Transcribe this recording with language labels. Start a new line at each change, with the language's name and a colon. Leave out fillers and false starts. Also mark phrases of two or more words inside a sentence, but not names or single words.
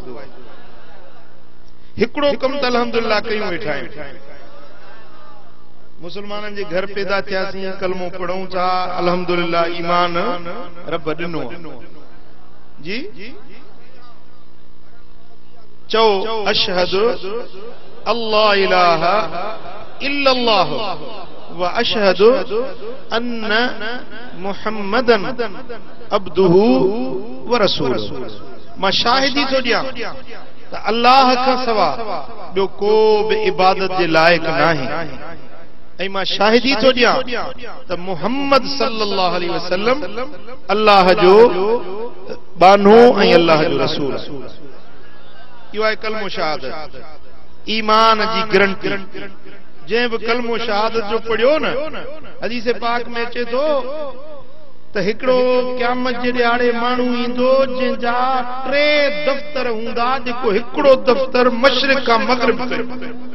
Sindhi: हिकिड़ो कम त अल्हम्दुलिल्लाह कयूं वेठा आहियूं, मुसलमाननि जे घर पैदा थियासीं, कलमो पढ़ूं था, अल्हम्दुलिल्लाह ईमान रब ॾिनो जी।
Arabic: चओ أشهد أن لا إله إلا الله و أشهد أن محمدا عبده و رسوله.
Sindhi: मां शाहिदी थो ॾियां त अल्लाह खां सवा ॿियो को बि इबादत जे लाइक़ नाहे ऐं मां शाहिदी थो ॾियां त मुहम्मद
Arabic: صلى الله عليه وسلم
Sindhi: अल्लाह जो बानो ऐं अल्लाह जो रसूल। इहो आहे कलमो शहादत, ईमान जी गारंटी। जंहिं बि कलमो शहादत जो पढ़ियो न, हदीस पाक में अचे थो तो हिकड़ो क़यामत जे ॾियारे माण्हू ईंदो जंहिंजा 3 दफ़्तर हूंदा, जेको हिकड़ो दफ़्तर मशरिक़ खां मग़रिब करे।